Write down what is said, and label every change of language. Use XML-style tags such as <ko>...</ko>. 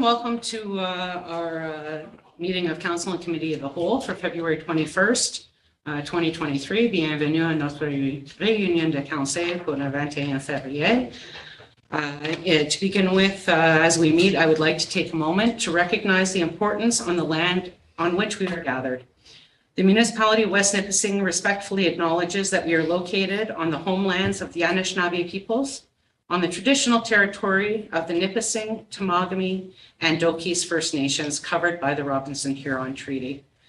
<en>Welcome to our meeting of Council and Committee of the Whole for February 21st, 2023.</en> <fr>Bienvenue à notre réunion de Conseil pour le 21 février.</fr> <en>To begin with, as we meet, I would like to take a moment to recognize the importance on the land on which we are gathered. The municipality of West Nipissing respectfully acknowledges that we are located on the homelands of the Anishinaabe peoples, on the traditional territory of the Nipissing, Temagami, and Dokis First Nations covered by the Robinson-Huron Treaty.</en>